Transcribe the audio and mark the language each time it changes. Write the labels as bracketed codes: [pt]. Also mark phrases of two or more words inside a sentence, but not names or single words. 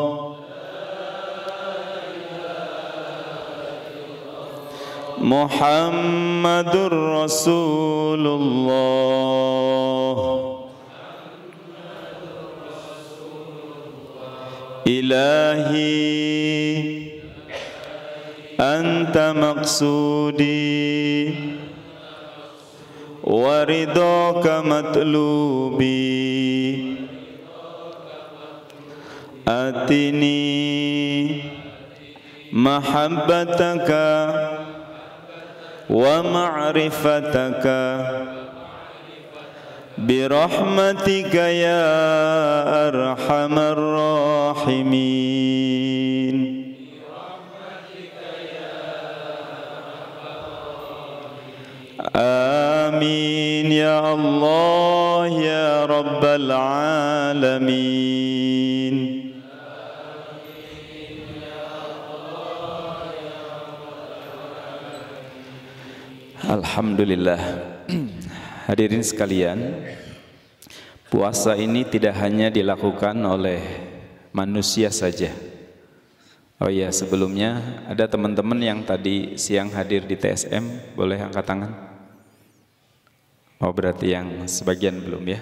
[ar] محمد رسول الله. إلهي أنت مقصودي ورضاك مطلوبي. آتني محبتك ومعرفتك برحمتك يا أرحم الراحمين. آمين يا الله يا رب العالمين. Alhamdulillah. [id] Hadirin sekalian, puasa ini tidak hanya dilakukan oleh manusia saja. Oh iya, sebelumnya ada teman-teman yang tadi siang hadir di TSM, boleh angkat tangan? Oh, berarti yang sebagian belum ya.